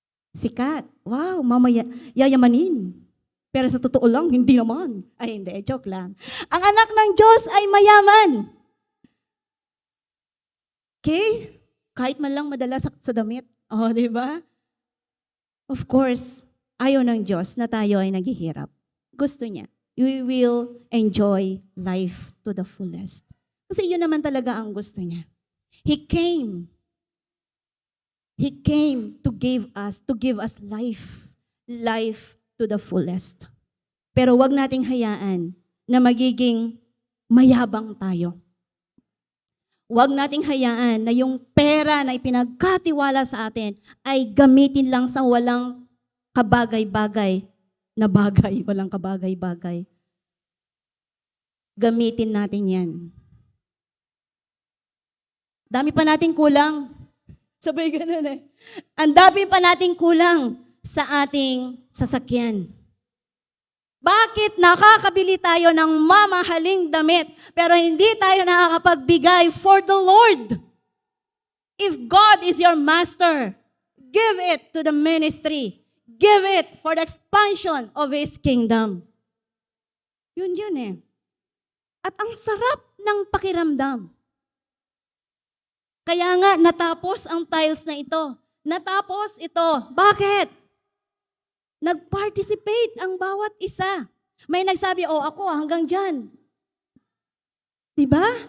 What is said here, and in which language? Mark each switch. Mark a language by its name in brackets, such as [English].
[Filipino] Sikat. Wow, mamaya, yayamanin. Pero sa totoo lang, hindi naman. Ay, hindi, joke lang. Ang anak ng Diyos ay mayaman. Okay? Kahit man lang madala sa damit. Di ba? [English] Of course, [Filipino] ayaw ng Diyos na tayo ay naghihirap. Gusto niya. [English] We will enjoy life to the fullest. [Filipino] Kasi yun naman talaga ang gusto niya. [English] He came to give us life to the fullest. [Filipino] Pero wag nating hayaan na magiging mayabang tayo. Wag nating hayaan na yung pera na ipinagkatiwala sa atin ay gamitin lang sa walang kabagay-bagay na bagay, walang kabagay-bagay. Gamitin natin yan. Dami pa nating kulang. Sabay ganun eh. Ang dami pa nating kulang sa ating sasakyan. Bakit nakakabili tayo ng mamahaling damit pero hindi tayo nakakapagbigay [English] for the Lord? If God is your master, give it to the ministry. Give it for the expansion of His kingdom. [Filipino] Yun eh. At ang sarap ng pakiramdam. Kaya nga, natapos ang tiles na ito. Natapos ito. Bakit? Nag-participate ang bawat isa. May nagsabi, ako hanggang dyan. Diba?